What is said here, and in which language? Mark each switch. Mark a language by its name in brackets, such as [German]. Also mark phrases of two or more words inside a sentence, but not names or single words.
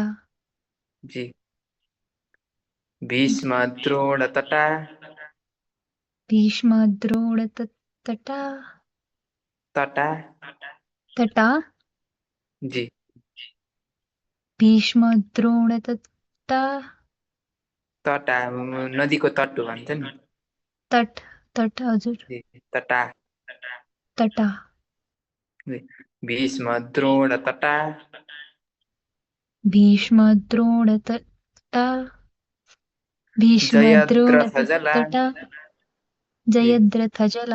[Sanskrit] जी भीष्मद्रोणतटा भीष्मद्रोणतटा तटा तटा [Nepali] जी [Sanskrit] भीष्मद्रोणतटा [Nepali] तटा नदीको तट भन्छ नि तट तट हजुर [Sanskrit] जी तटा तटा भीष्मद्रोणतटा भीष्मद्रोणतटा जयद्रथजला भीष्मद्रोणतटा [Nepali] जी [Sanskrit] जयद्रथजला